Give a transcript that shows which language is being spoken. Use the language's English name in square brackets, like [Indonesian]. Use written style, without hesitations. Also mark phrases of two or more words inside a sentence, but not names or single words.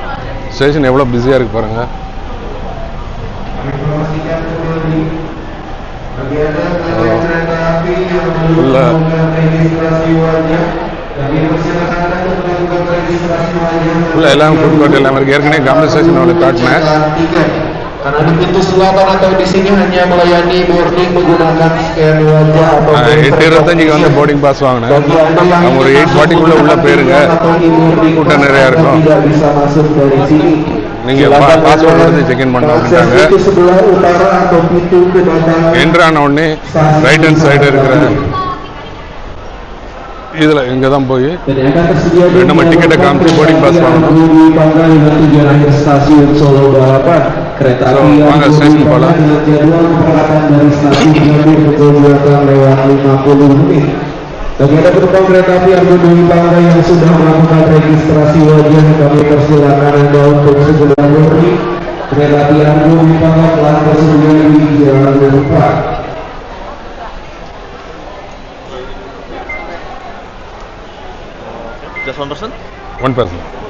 [Tamil] ஸ்டேஷன் எவ்வளோ பிஸியாக இருக்குது பாருங்கள். ஃபுல்லாக உள்ள எல்லாம் [English] food court [Tamil] எல்லாம் இருக்கு. ஏற்கனவே காம்பன்சேஷன் ஒன்று காட்டினேன். [Indonesian] Karena di pintu selatan atau di sini hanya melayani boarding menggunakan scan wajah atau [Tamil] 8:25 வந்து [English] boarding pass [Tamil] வாங்கினேன். அவங்க ஒரு 8:40 உள்ள போயிருங்க, கூட்டம் நிறையா இருக்கும், [Indonesian] tidak bisa masuk dari sini. [Tamil] நீங்க பாஸ்போர்ட் எடுத்து செக்இன் பண்ண அப்படின்ட்டாங்க. என்ட்ரு ஆன உடனே [English] right hand side [Tamil] இருக்கிற இதில் இங்கே தான் போய் நம்ம டிக்கெட்டை காமிச்சு [English] boarding pass [Tamil] வாங்கணும். வாங்க ஸ்டேஷன் போகலாம். [Indonesian] Bagi Anda penumpang kereta api Argo Dwi Panggai yang sudah melakukan registrasi wajah, kami persilakan Anda untuk segera boarding. Kereta api Argo Dwi Panggai telah tersedia di jalan depan. [English] Just one person? One person.